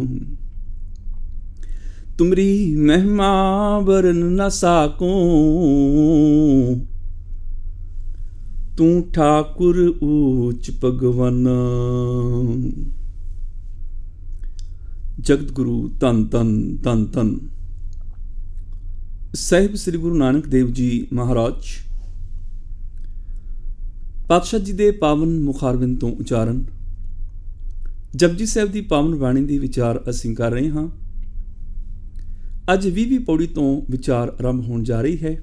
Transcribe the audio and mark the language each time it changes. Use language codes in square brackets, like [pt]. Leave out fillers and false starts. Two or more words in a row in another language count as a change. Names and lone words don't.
[bra] तुमरी महिमा वरन ना साकों, तू ठाकुर ऊच भगवाना। [pa] ਜਗਤ ਗੁਰੂ ਧੰਨ ਧੰਨ ਧੰਨ ਧੰਨ ਸਾਹਿਬ ਸ੍ਰੀ ਗੁਰੂ ਨਾਨਕ ਦੇਵ ਜੀ ਮਹਾਰਾਜ ਪਾਤਸ਼ਾਹ ਜੀ ਦੇ ਪਾਵਨ ਮੁਖਾਰਬਿੰਦ ਤੋਂ ਉਚਾਰਨ ਜਪਜੀ ਸਾਹਿਬ ਦੀ ਪਾਵਨ ਬਾਣੀ ਦੀ ਵਿਚਾਰ ਅਸੀਂ ਕਰ ਰਹੇ ਹਾਂ। ਅੱਜ 20ਵੀਂ ਪੌੜੀ ਤੋਂ ਵਿਚਾਰ ਆਰੰਭ ਹੋਣ ਜਾ ਰਹੀ ਹੈ।